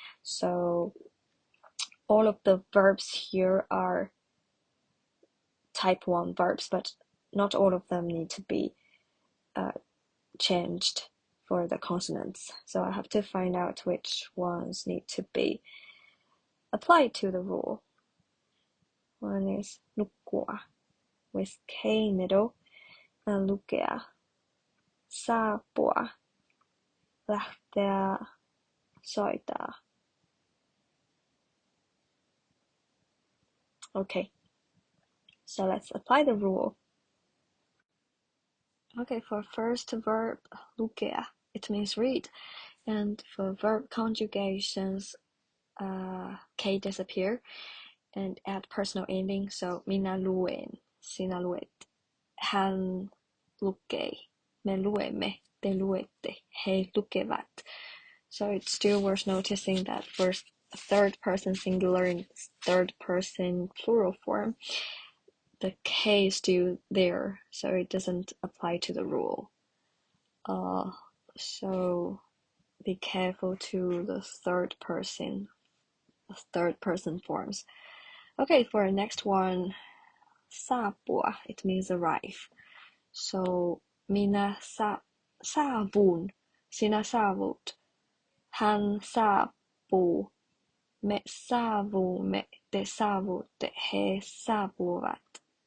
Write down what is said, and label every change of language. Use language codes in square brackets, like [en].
[en] So all of the verbs here are type 1 verbs, but not all of them need to be changed for the consonants. So I have to find out which ones need to be applied to the rule. One is lukua with K middle, and lukea, saapua, lähteä, soittaa. Okay, so let's apply the rule. Okay, for first verb, lukea, it means read. And for verb conjugations, K disappear and add personal ending. [fi] So minä luen, sinä luet, hän lukee, me luemme, te luette, he lukevat. [en] So it's still worth noticing that for third person singular and third person plural form, the K is still there, so it doesn't apply to the rule. So be careful to the third person forms. Okay, for the next one, saapua, it means arrive. [fi] So minä saavun, sinä saavut, hän saapuu, me saavumme, te saavutte, he saapuvat.